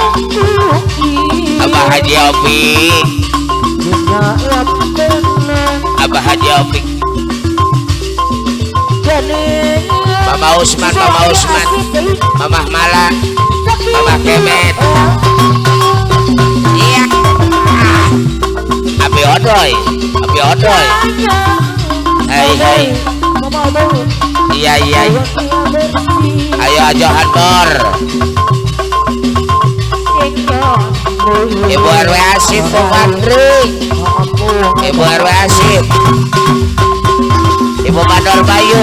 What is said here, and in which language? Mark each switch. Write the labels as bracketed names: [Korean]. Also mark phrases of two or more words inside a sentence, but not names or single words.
[Indonesian] Abah Haji Opik. Abah Haji Opik. Mama Usman. Mama Mala. Mama Kemet. Iya. Abi Odoy. Hai. Iya. Ayo ajohan bor. Ibu RW Asif Bu Fadri. Ibu RW Asif. Ibu Mador Bayu.